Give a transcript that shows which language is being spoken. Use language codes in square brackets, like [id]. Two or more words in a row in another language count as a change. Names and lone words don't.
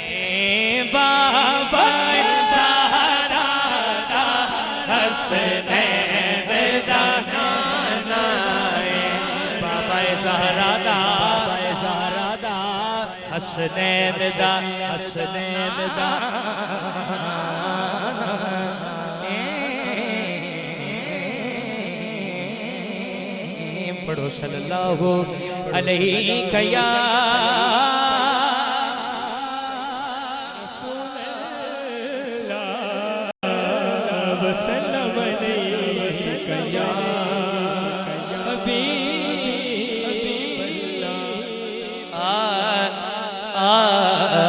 [pa] ਬਾਬਾ ਜ਼ਹਰਾ ਹਸਨੈਨ ਜ਼ਹਰਾ ਬਾਬਾ ਜ਼ਹਰਾ ਦਾ ਹਸਨੈਨ ਦਾ ਹਸਨੈਨ ਦਾ [ar] पढ़ो صلى الله عليه يا وسلم عليك يا حبيب الله.